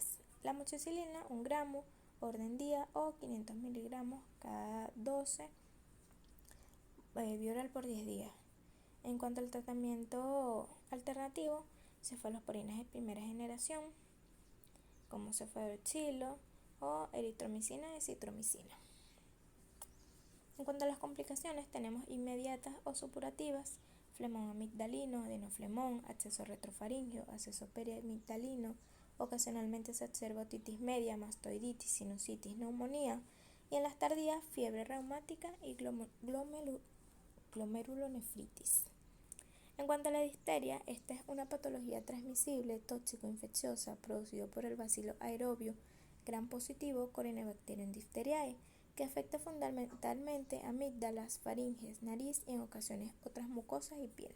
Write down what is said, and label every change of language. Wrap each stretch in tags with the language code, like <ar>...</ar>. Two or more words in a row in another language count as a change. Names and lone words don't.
<es>La amoxicilina, 1 gramo, orden día o 500 miligramos cada 12 vía oral por 10 días. En cuanto al tratamiento alternativo, cefalosporinas de primera generación, como cefadroxilo o eritromicina y citromicina. En cuanto a las complicaciones, tenemos inmediatas o supurativas, flemón amigdalino, adenoflemón, acceso retrofaríngeo, acceso periamigdalino, ocasionalmente se observa otitis media, mastoiditis, sinusitis, neumonía, y en las tardías, fiebre reumática y glomerulonefritis. En cuanto a la difteria, esta es una patología transmisible tóxico-infecciosa producida por el bacilo aerobio gram positivo Corynebacterium diphtheriae, que afecta fundamentalmente amígdalas, faringes, nariz y en ocasiones otras mucosas y piel.</es>